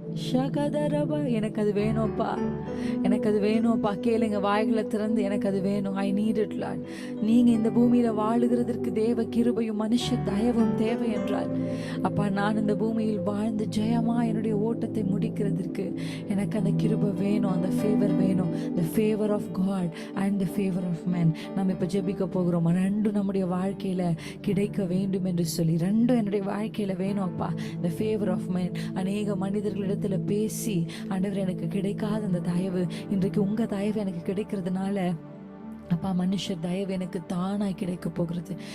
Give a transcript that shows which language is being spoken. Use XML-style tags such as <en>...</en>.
<ta>ஷகதரபா, எனக்கு அது வேணும்ப்பா, எனக்கு அது வேணும்ப்பா. கேளுங்க, வாய்களை திறந்து எனக்கு அது வேணும்.</ta> <en>I need it lord.</en> <ta>நீங்க இந்த பூமியில வாழுகிறதற்கு தேவ கிருபையும் மனுஷ தயவும் தேவை என்றால், அப்பா நான் இந்த பூமியில் வாழ்ந்து ஜெயமா என்னுடைய ஓட்டத்தை முடிக்கிறதுக்கு எனக்கு அந்த கிருபை வேணும், அந்த ஃபேவர் வேணும்.</ta> <en>the favor of God and the favor of man.</en> <ta>நம்ம இப்ப ஜெபிக்க போகிறோம். ரெண்டும் நம்முடைய வாழ்க்கையில கிடைக்க வேண்டும் என்று சொல்லி, ரெண்டும் என்னுடைய வாழ்க்கையில வேணும் அப்பா.</ta> <en>the favor of man.</en> <ta>அநேக மனிதர்களிடத்தில் பேசி, ஆண்டவர் எனக்கு கிடைக்காத அந்த தயவு இன்றைக்கு உங்க தயவு எனக்கு கிடைக்கிறதுனால அப்பா, மனுஷர் தயவு எனக்கு தானாய் கிடைக்க போகிறது.</ta>